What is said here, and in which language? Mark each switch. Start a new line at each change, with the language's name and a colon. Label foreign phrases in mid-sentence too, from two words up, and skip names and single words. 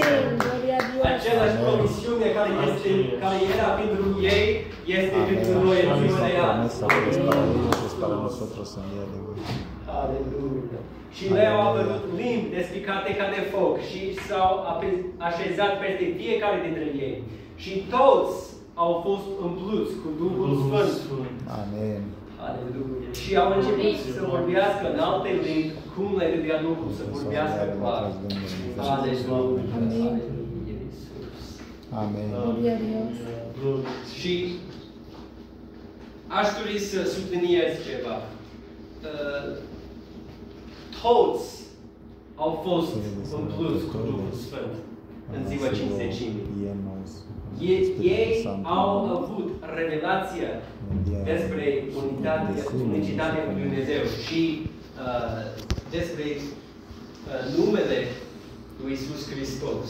Spanish: Amén, gloria a Dios.
Romanian: Același promisiune care era pentru ei este pentru
Spanish: Amén.
Romanian: noi
Spanish: La
Romanian: în ziua
Spanish: misma
Romanian: de
Spanish: promesa
Romanian: azi.
Spanish: que es para ellos es para nosotros en día de hoy.
Romanian: Aleluia. Și le-au apărut limbi despicate ca de foc și s-au așezat peste fiecare dintre ei. Și toți au fost umpluți cu Duhul Sfânt.
Spanish: Amén.
Romanian: Aleluia. Și au început să vorbească în alte limbi, cum le dădea Duhul să vorbească clar. Aleluia. Aleluia, Iisus.
Spanish: Amén. Gloria a Dios.
Romanian: Și aș dori să subliniez ceva. Toți au fost umpluți cu Duhul Sfânt în ziua Cinzecimii. Ei au avut revelația despre unicitatea lui Dumnezeu și despre numele lui Iisus Hristos.